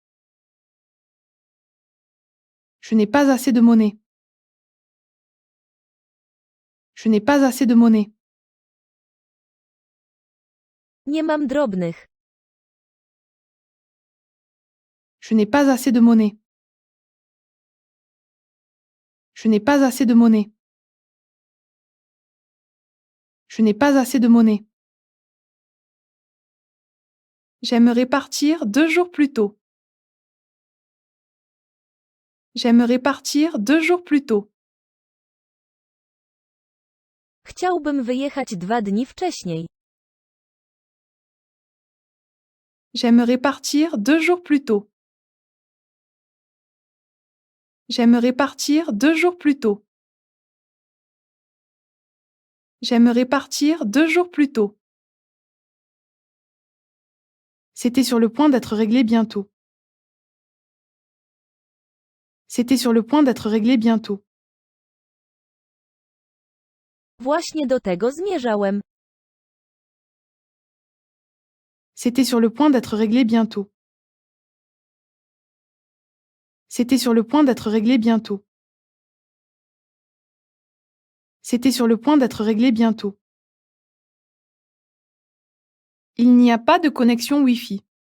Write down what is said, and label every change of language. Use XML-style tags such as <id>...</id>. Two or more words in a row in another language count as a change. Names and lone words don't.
<fr>Je n'ai pas assez de monnaie. Je n'ai pas assez de monnaie.</fr> <pl>Nie mam drobnych.</pl> <fr>Je n'ai pas assez de monnaie. Je n'ai pas assez de monnaie. Je n'ai pas assez de monnaie. J'aimerais partir 2 jours plus tôt. J'aimerais partir 2 jours plus tôt.</fr> <pl>Chciałbym wyjechać 2 dni wcześniej.</pl> <fr>J'aimerais partir 2 jours plus tôt. J'aimerais partir 2 jours plus tôt. J'aimerais partir 2 jours plus tôt. C'était sur le point d'être réglé bientôt. C'était sur le point d'être réglé bientôt.</fr> <pl>Właśnie do tego zmierzałem.</pl> <fr>C'était sur le point d'être réglé bientôt. C'était sur le point d'être réglé bientôt. C'était sur le point d'être réglé bientôt. Il n'y a pas de connexion Wi-Fi.</fr>